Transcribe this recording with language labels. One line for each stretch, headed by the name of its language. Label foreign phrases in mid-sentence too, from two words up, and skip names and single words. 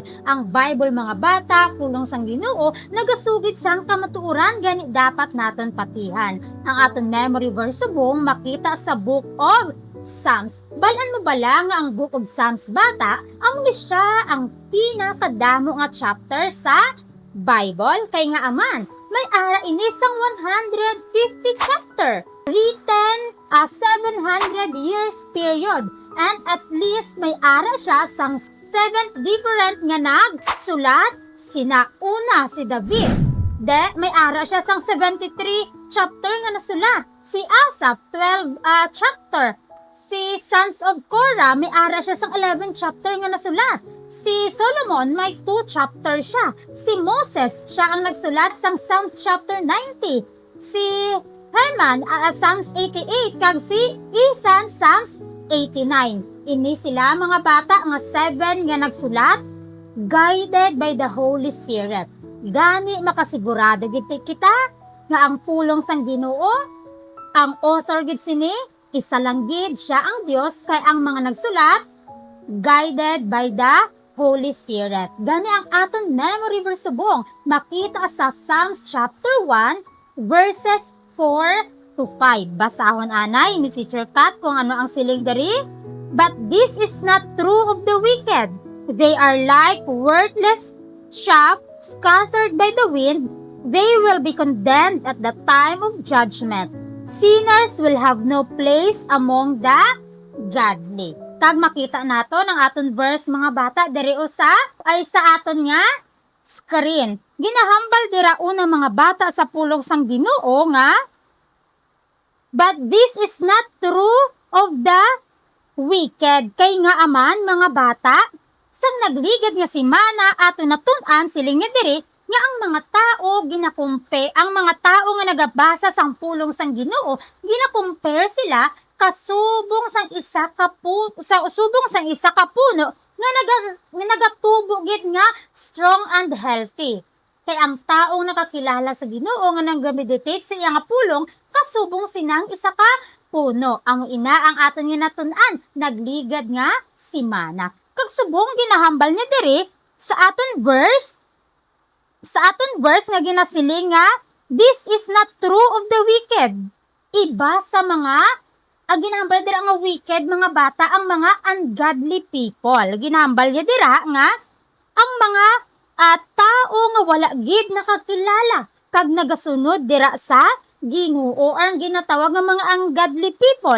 Hiligaynon: Ang Bible mga bata, pulong sang Ginoo, nagasugid sang kamatuoran gani dapat naton patihan. Ang aton memory verse subong makita sa Book of Psalms. Balan mo bala nga ang Book of Psalms bata, ang siya ang pinakadamo nga chapter sa Bible kay nga aman may ara ini sang 150 chapter
English: written a 700 years period and at least
Hiligaynon: may ara siya sang
English: 7 different
Hiligaynon: nga nagsulat sina una si David may ara siya sang 73 chapter nga nasulat si Asaph 12 chapter si Sons of Korah may ara siya sang 11 chapter nga nasulat. Si Solomon may 2 chapter siya. Si Moses siya ang nagsulat sang Psalms chapter 90. Si Heman Psalms 88 kag si Ethan Psalms 89. Ini sila mga bata nga 7 nga nagsulat
English: guided by the Holy Spirit.
Hiligaynon: Gani makasigurado gid kita nga ang pulong sang Ginoo ang author gid sini isa lang gid siya ang Dios kay ang mga nagsulat
English: guided by the Holy Spirit.
Hiligaynon: Gani ang aton memory verse subong makita sa Psalms chapter 1 verses 4 to 5. Basahon anay ni Teacher Kat kung ano ang siling diri.
English: But this is not true of the wicked. They are like worthless chaff scattered by the wind. They will be condemned at the time of judgment. Sinners will have no place among the godly.
Hiligaynon: Kag makita nato ang aton verse mga bata diri usa ay sa aton nga screen. Ginahambal dira una mga bata sa pulong sang Ginoo nga
English: but this is not true of the wicked.
Hiligaynon: Kay nga aman mga bata sang nagligad nga si Mana ato natun-an siling nga diri nga ang mga tao ginakumpe, ang mga tao nga nagabasa sang pulong sang Ginoo, ginakumpare sila kasubong sang isa ka puno nga nagatubo gid nga
English: strong and healthy.
Hiligaynon: Kay ang taong nakakilala sa Ginoo nga nag-meditate sa iya nga pulong kasubong sinang isa ka puno. Ang ina ang aton nga natun-an, nagligad nga si Mana. Kag subong ginahambal niya diri sa aton verse nga ginasiling nga
English: this is not true of the wicked.
Hiligaynon: Iba sa mga ginahambal dira nga wicked mga bata ang mga
English: ungodly people.
Hiligaynon: Ginahambal niya dira nga ang mga tao nga wala gid nakakilala kag nagasunod dira sa Ginoo or ang ginatawag nga mga
English: ungodly people.